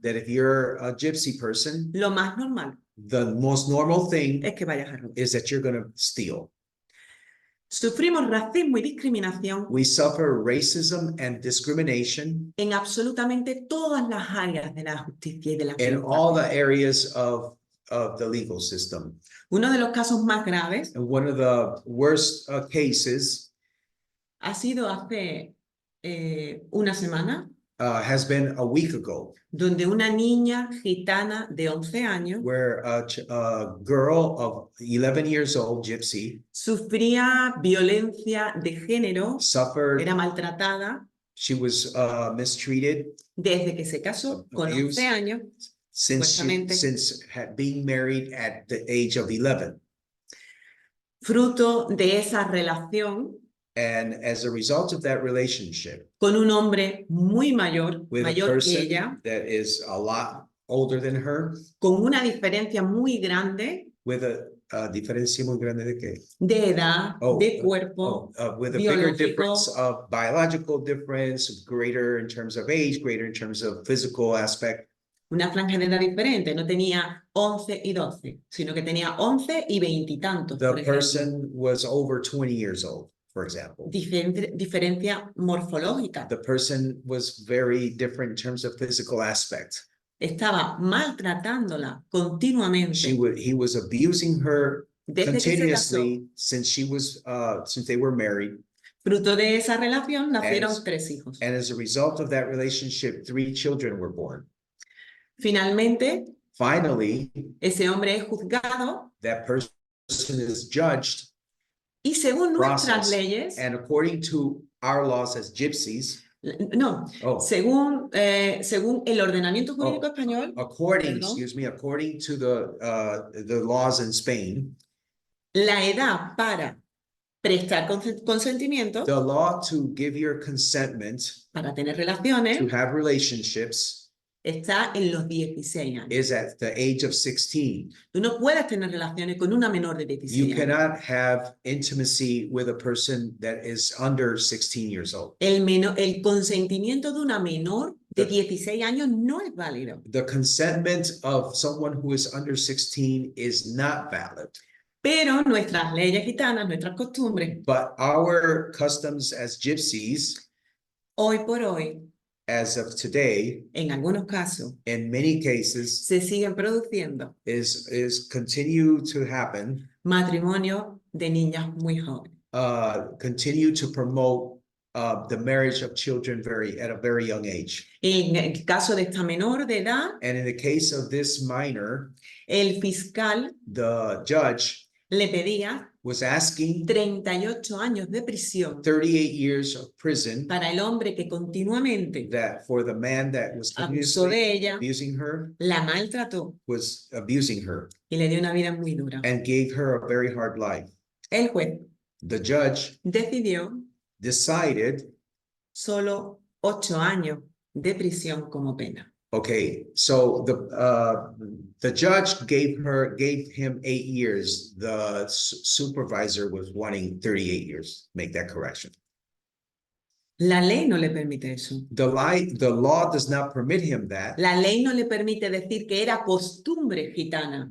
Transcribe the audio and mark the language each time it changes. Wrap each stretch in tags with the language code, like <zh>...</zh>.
<en>that if you're a gypsy person,</en> <es>lo más normal</es> <en>the most normal thing</en> <es>es que vayas a robar.</es> <en>is that you're going to steal.</en> <es>Sufrimos racismo y discriminación</es> <en>We suffer racism and discrimination</en> <es>en absolutamente todas las áreas de la justicia y de la</es> <en>in</en> <es>justicia.</es> <en>all the areas of the legal system.</en> <es>Uno de los casos más graves</es> <en>And one of the worst cases</en> <es>ha sido hace una semana,</es> <en>has been a week ago,</en> <es>donde una niña gitana de 11 años</es> <en>where a girl of 11 years old, gypsy,</en> <es>sufría violencia de género,</es> <en>suffered,</en> <es>era maltratada</es> <en>she was mistreated</en> <es>desde que se casó con</es> <en>Abused.</en> <es>11 años, Supuestamente.</es> <en>since being married at the age of 11.</en> <es>fruto de esa relación</es> <en>And as a result of that relationship</en> <es>con un hombre muy mayor,</es> <en>with a</en> <es>mayor que</es> <en>person</en> <es>ella,</es> <en>that is a lot older than her,</en> <es>con una diferencia muy grande</es> <en>with a</en> <es>diferencia muy grande de que, de edad, de cuerpo,</es> <en>with a bigger</en> <es>biológico.</es> <en>difference of biological difference, greater in terms of age, greater in terms of physical aspect.</en> <es>Una franja de edad diferente, no tenía 11 y 12, sino que tenía 11 y 20 y tantos. por</es> <en>The</en> <es>ejemplo.</es> <en>person was over 20 years old, for example.</en> <es>Diferencia morfológica.</es> <en>The person was very different in terms of physical aspect.</en> <es>estaba maltratándola continuamente</es> <en>He was abusing her</en> <es>desde que se casó.</es> <en>continuously since they were married.</en> <es>Fruto de esa relación nacieron</es> <en>As-</en> <es>3 hijos.</es> <en>And as a result of that relationship, 3 children were born.</en> <es>Finalmente,</es> <en>Finally,</en> <es>ese hombre es juzgado</es> <en>that person is judged,</en> <es>y según nuestras</es> <en>processed,</en> <es>leyes,</es> <en>and according to our laws as gypsies,</en> <es>no, oh, según el ordenamiento jurídico español,</es> <en>according,</en> <es>Perdón.</es> <en>excuse me, according to the laws in Spain,</en> <es>la edad para prestar consentimiento,</es> <en>the law to give your consentment</en> <es>para tener</es> <en>to</en> <es>relaciones,</es> <en>have relationships</en> <es>está en los 16 años.</es> <en>is at the age of 16.</en> <es>Tú no puedes tener relaciones con una menor de 16</es> <en>You</en> <es>años.</es> <en>cannot have intimacy with a person that is under 16 years old.</en> <es>El consentimiento de una menor de 16 años no es válido.</es> <en>The consentment of someone who is under 16 is not valid.</en> <es>Pero nuestras leyes gitanas, nuestras costumbres,</es> <en>But our customs as gypsies,</en> <es>hoy por hoy,</es> <en>as of today,</en> <es>en algunos casos,</es> <en>in many cases,</en> <es>se siguen produciendo</es> <en>is continue to happen,</en> <es>matrimonios de niñas muy jóvenes.</es> <en>continue to promote the marriage of children at a very young age.</en> <es>En el caso de esta menor de edad,</es> <en>And in the case of this minor,</en> <es>el fiscal</es> <en>the judge</en> <es>le pedía</es> <en>was asking</en> <es>38 años de prisión</es> <en>38 years of prison</en> <es>para el hombre que continuamente</es> <en>that for the man that was</en> <es>abusó</es> <en>continuously</en> <es>de ella,</es> <en>abusing her,</en> <es>la maltrató</es> <en>was abusing her</en> <es>y le dio una vida muy dura.</es> <en>and gave her a very hard life.</en> <es>El juez</es> <en>The judge</en> <es>decidió</es> <en>decided,</en> <es>solo 8 años de prisión como pena.</es> <en>okay, so the judge gave him 8 years. The supervisor was wanting 38 years. Make that correction.</en> <es>La ley no le permite eso.</es> <en>The law does not permit him that.</en> <es>La ley no le permite decir que era costumbre gitana.</es>